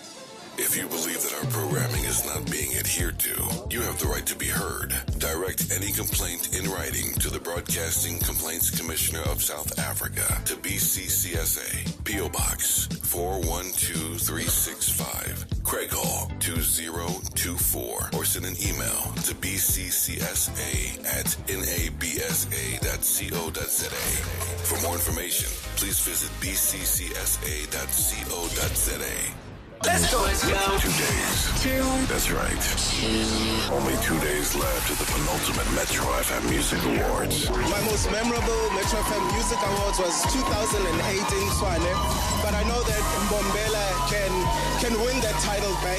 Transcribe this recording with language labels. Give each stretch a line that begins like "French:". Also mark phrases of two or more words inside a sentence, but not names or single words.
English: If you believe that our programming is not being adhered to, you have the right to be heard. Direct any complaint in writing to the Broadcasting Complaints Commissioner of South Africa to BCCSA, P.O. Box 412365, Craig Hall 2024, or send an email to bccsa@nabsa.co.za. For more information, please visit bccsa.co.za. Let's go. 2 days. That's right. Only 2 days left of the penultimate Metro FM Music Awards. My most memorable Metro FM Music Awards was 2018 Swane, but I know that Mbombela can win that title back.